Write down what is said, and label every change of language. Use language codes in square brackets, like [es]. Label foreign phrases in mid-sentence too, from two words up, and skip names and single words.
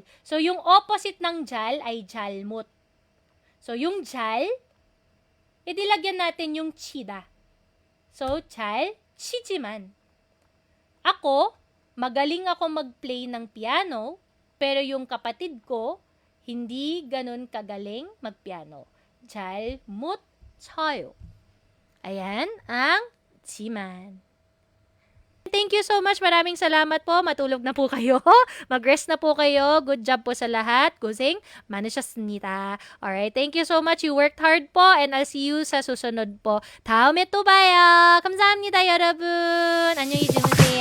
[tl] So, yung opposite ng 잘 ay 잘못. So, yung 잘, idilagyan natin yung 치다. [ko] So, 잘 치지만. [tl] Ako, magaling ako mag-play ng piano, pero yung kapatid ko, hindi ganun kagaling mag-piano. [ko] 잘 못 쳐요. [tl] Ayan ang G-man. [en] Thank you so much. [tl] Maraming salamat po. Matulog na po kayo. Mag-rest na po kayo. [en] Good job [tl] po sa lahat. [ko] 고생 많으셨습니다. [en] Alright. Thank you so much. You worked hard po and I'll see you [tl] sa susunod po. [ko] 다음에 또 봐요. 감사합니다, 여러분. 안녕히 주무세요.